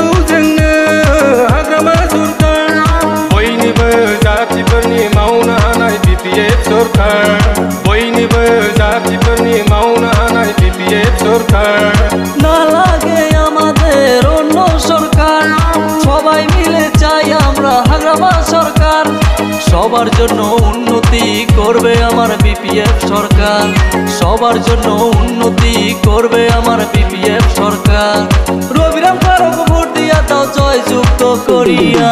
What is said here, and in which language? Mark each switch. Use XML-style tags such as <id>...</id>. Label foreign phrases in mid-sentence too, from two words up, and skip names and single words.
<brx>जोंनो हाग्रामा सरकार बयनिबो जातिफोरनि मावनो हानाय BPF सरकार बयनिबो जातिफोरनि मावनो हानाय BPF सरकार</brx> <bn>না লাগে আমাদের অন্য সরকার সবাই মিলে চাই আমরা হাগ্রামা সরকার সবার জন্য উন্নতি করবে আমার BPF সরকার সবার জন্য উন্নতি করবে আমার BPF সরকার রবিরাম কারক ভোট দিয়া দাও জয় যুক্ত করিয়া</bn>